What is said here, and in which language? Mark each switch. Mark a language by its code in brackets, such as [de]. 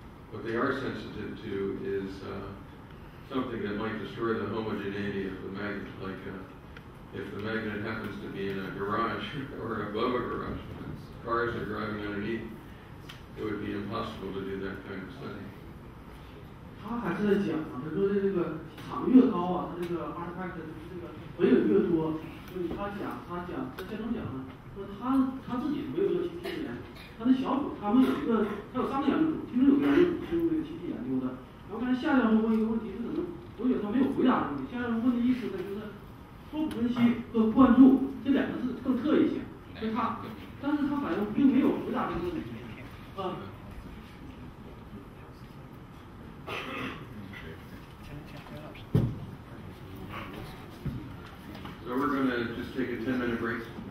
[en] What they are sensitive to is something that might destroy the homogeneity of the magnet, like if the magnet happens to be in a garage or above a garage, cars are driving underneath, it would be impossible to do that kind of study. [zh] 他还是在讲他说的这个场越高啊，他这个 artifact 这个回流越多，所以他讲在现场讲呢，说他自己没有做 TT 的研究，他的小组他们有3个研究组，其中有个研究组是用这个 TT 研究的。然后刚才夏教授问一个问题是怎么，我觉得他没有回答这个问题。夏教授问的意思呢，就是波谱分析和灌注这2个字更特一些，所以但是他好像并没有回答这个问题。 [en] So we're going to just take a 10-minute break.